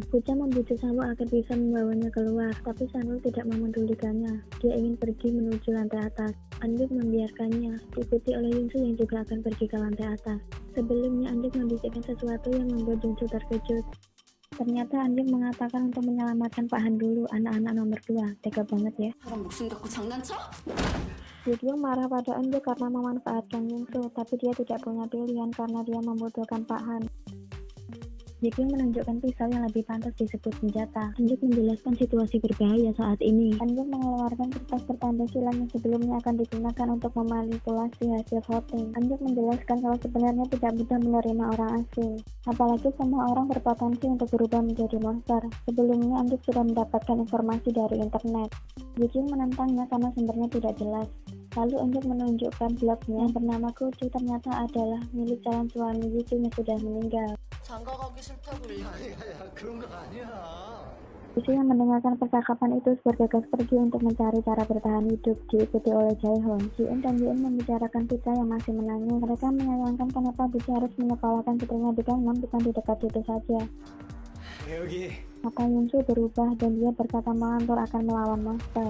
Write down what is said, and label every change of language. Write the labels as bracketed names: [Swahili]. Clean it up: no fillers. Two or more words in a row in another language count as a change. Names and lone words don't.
[Indonesian] Puja membujuk Sang-woo agar bisa membawanya keluar, tapi Sang-woo tidak memedulikannya. Dia ingin pergi menuju lantai atas. Anjuk membiarkannya, diikuti oleh Yunsu yang juga akan pergi ke lantai atas. Sebelumnya Anjuk membisikkan sesuatu yang membuat Yunsu terkejut. Ternyata Anjuk mengatakan untuk menyelamatkan Pak Han dulu, anak-anak nomor 2. Tega banget ya. [Korean] 사람 목숨 갖고 장난쳐? [Indonesian] Jikyung marah pada Anjuk karena memanfaatkan Yunsu, tapi dia tidak punya pilihan karena dia membutuhkan Pak Han. Jikyung menunjukkan pisau yang lebih pantas disebut senjata. Anjuk menjelaskan situasi berbahaya saat ini. Anjuk mengeluarkan kertas bertanda silang yang sebelumnya akan digunakan untuk memanipulasi hasil voting. Anjuk menjelaskan kalau sebenarnya tidak mudah menerima orang asing. Apalagi semua orang berpotensi untuk berubah menjadi monster. Sebelumnya Anjuk sudah mendapatkan informasi dari internet. Jikyung menentangnya karena sumbernya tidak jelas. Lalu Anjuk menunjukkan blognya yang bernama Kuju ternyata adalah milik calon suami Jikyung yang sudah meninggal. [Korean] 장가가기 싫다고 그런 거 아니야. [Indonesian] Jisoo yang mendengarkan percakapan itu bergegas pergi untuk mencari cara bertahan hidup, diikuti oleh Jaehyun. Ji-in dan Yi-in membicarakan Puja yang masih menangis. Mereka menyayangkan kenapa Puja harus menyepalakan putrinya di Gangnam bukan di dekat situ saja. [Korean] 여기 [Indonesian] Mata Yunsu berubah dan dia berkata melantur akan melawan monster.